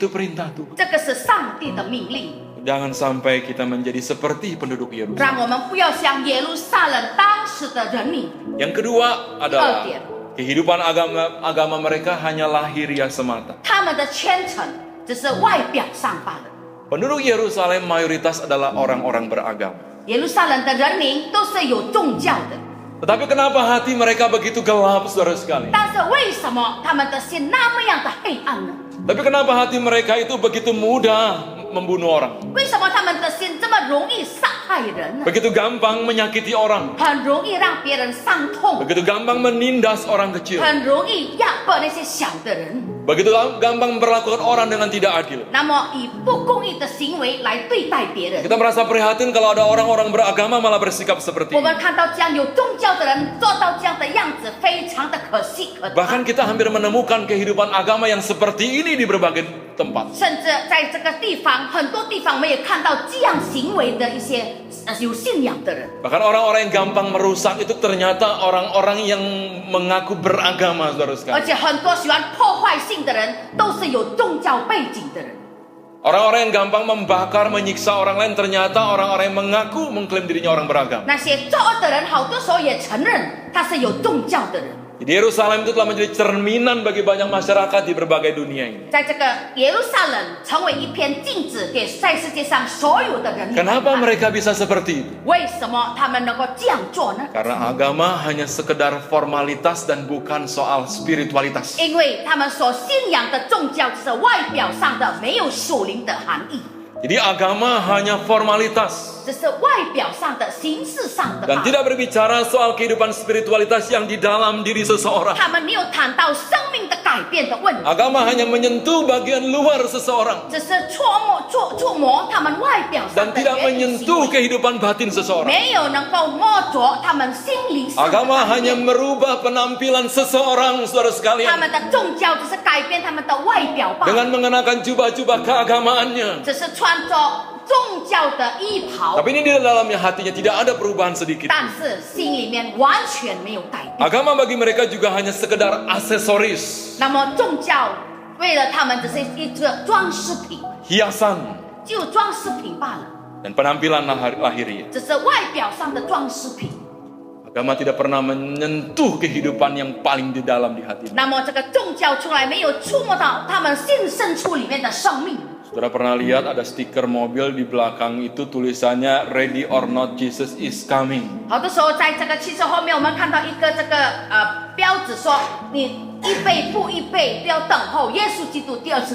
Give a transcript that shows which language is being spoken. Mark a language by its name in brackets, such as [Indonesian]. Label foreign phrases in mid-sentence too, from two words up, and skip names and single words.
[Indonesian] Itu perintah Tuhan. [Chinese] 这个是上帝的命令， [Indonesian] Jangan sampai kita menjadi seperti penduduk Yerusalem. [Chinese] 让我们不要像耶路撒冷当时的人民。 [Indonesian] Yang kedua adalah Kedua. kehidupan agama mereka hanya lahiriah semata. [Chinese] 他们的虔诚只是外表上罢了。 [Indonesian] Penduduk Yerusalem mayoritas adalah orang-orang beragama. [Chinese] 耶路撒冷的人民都是有宗教的， [Indonesian] Tetapi kenapa hati mereka begitu gelap, saudara sekalian? [Chinese] 但是为什么他们的心那么样的黑暗呢？ [Indonesian] Tapi kenapa hati mereka itu begitu mudah membunuh orang? [Chinese] 为什么他们的心这么容易杀害人呢？ [Indonesian] Begitu gampang menyakiti orang? [Chinese] 很容易让别人伤痛， [Indonesian] Begitu gampang menindas orang kecil? [Chinese] 很容易压迫那些小的人， [Indonesian] Begitu gampang memperlakukan orang dengan tidak adil? [Chinese] 那么以不公义的行为来对待别人。 [Indonesian] Kita merasa prihatin kalau ada orang-orang beragama malah bersikap seperti [Chinese] 我 [Indonesian] ini. [Chinese] 们看到这样有宗教的人做到这样的样子，非常的可惜可 [Indonesian] Bahkan [Chinese] 叹。 [Indonesian] kita hampir menemukan kehidupan agama yang seperti ini di berbagai tempat. [Chinese] 甚至在这个地方，很多地方我们也看到这样行为的一些有信仰的人。 [Indonesian] Bahkan orang-orang yang gampang merusak itu ternyata orang-orang yang mengaku beragama, saudara [Chinese] 而 [Indonesian] sekalian. [Chinese] 且很多喜欢破坏性的人都是有宗教背景的人。 [Indonesian] Orang-orang yang gampang membakar, menyiksa orang lain ternyata orang-orang yang mengaku mengklaim dirinya orang beragama. [Chinese] 那些作恶的人，好多时候也承认他是有宗教的人。 [Indonesian] Jadi Yerusalem itu telah menjadi cerminan bagi banyak masyarakat di berbagai dunia ini. [Chinese] 在这个耶路撒冷成为一片镜子，给在世界上所有的人民。 [Indonesian] Kenapa mereka bisa seperti itu? [Chinese] 为什么他们能够这样做呢？ [Indonesian] Karena agama hanya sekedar formalitas dan bukan soal spiritualitas. [Chinese] 因为他们所信仰的宗教只是外表上的，没有属灵的含义， [Indonesian] Jadi agama hanya formalitas [Chinese] 只是外表上的、形式上的罢 [Indonesian] dan [Chinese] 了。 [Indonesian] tidak berbicara soal kehidupan spiritualitas yang di dalam diri seseorang. [Chinese] 他们没有谈到生命的改变的问题， [Indonesian] Agama hanya menyentuh bagian luar seseorang [Chinese] 只是触摸他们外表上 [Indonesian] dan [Chinese] 的 [Indonesian] tidak [Chinese] 言语行 [Indonesian] menyentuh [Chinese] 为， [Indonesian] kehidupan batin seseorang. [Chinese] 没有能够摸着他们心灵上的 [Indonesian] Agama [Chinese] 改 [Indonesian] hanya [Chinese] 变。 [Indonesian] merubah penampilan seseorang, saudara [Chinese] 他 [Indonesian] sekalian, [Chinese] 们的宗教只是改变他们的外表罢了， [Indonesian] dengan mengenakan jubah-jubah keagamaannya. [Chinese] 只是穿着宗教的衣袍， [Indonesian] Tapi ini di dalamnya hatinya tidak ada perubahan sedikit. [Chinese] 但是心里面完全没有改变。 [Indonesian] Agama bagi mereka juga hanya sekedar aksesoris, [Chinese] 那么宗教为了他们只是一个装饰品， [Indonesian] hiasan, [Chinese] 只有装饰品罢了， [Indonesian] dan penampilan lahiriah. [Chinese] 只是外表上的装饰品。 [Indonesian] Agama tidak pernah menyentuh kehidupan yang paling di dalam di hati. [Chinese] 那么这个宗教从来没有触摸到他们心深处里面的生命。 [Indonesian] Saudara pernah lihat ada stiker mobil di belakang itu tulisannya [English] Ready or not Jesus is coming. [Chinese] 好多时候在这个汽车后面，我们看到一个这个标志说，你预备不预备，不要等候耶稣基督第二次